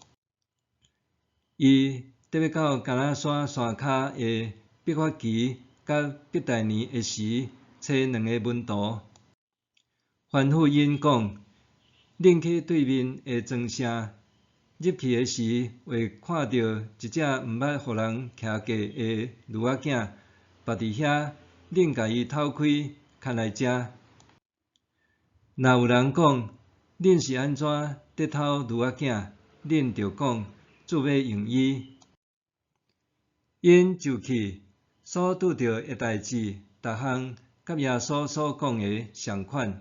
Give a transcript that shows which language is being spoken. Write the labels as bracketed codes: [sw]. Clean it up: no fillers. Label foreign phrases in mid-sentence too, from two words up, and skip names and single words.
[nan] 伊特别到橄榄山山骹的毕发期甲毕大尼的时，找2个门徒，吩咐因讲：恁去对面的庄舍，入去的时会看到一只毋捌互人骑过的驴仔囝，伏伫遐，恁甲伊偷开，牵来食。若有人讲：恁是安怎得偷驴仔囝？恁就讲：主要用伊。因就去，所拄着的代志，逐项甲耶稣所讲的相款。